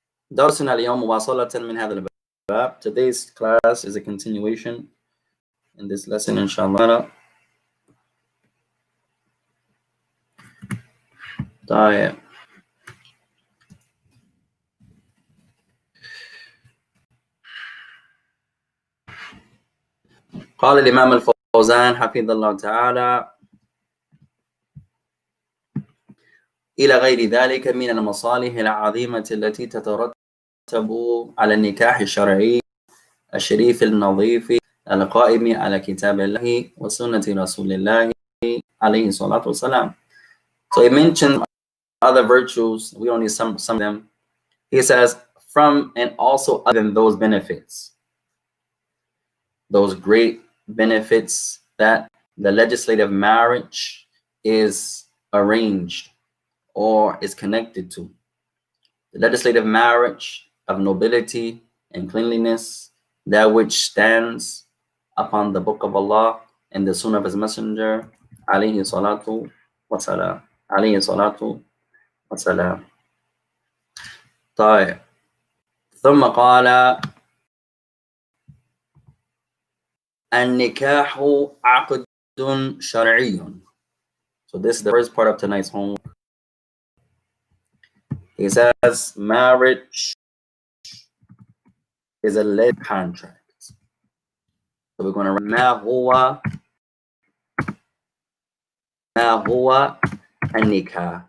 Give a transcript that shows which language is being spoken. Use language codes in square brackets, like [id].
[ar] درسنا اليوم مواصلة من هذا الباب. [en] Today's class is a continuation in this lesson, inshallah. [ar] طيب قال الإمام الفوزان حفظه الله تعالى إلى غير ذلك من المصالح العظيمة التي تترتب على النكاح الشرعي الشريف النظيف القائم على كتاب الله وسنة رسول الله عليه الصلاة والسلام. [en] So he mentioned other virtues. We only some of them. He says, from and also other than those benefits, those great benefits that the legislative marriage is arranged or is connected to. The legislative marriage of nobility and cleanliness, that which stands upon the book of Allah and the sunnah of his messenger, alayhi salatu wasalam. [ar] Alayhi salatu wasalam. طيب ثم قال النكاح عقد شرعي. [en] So this is the first part of tonight's homework. He says marriage is a legal contract. So we're going to write [ar] ما هو النكاح.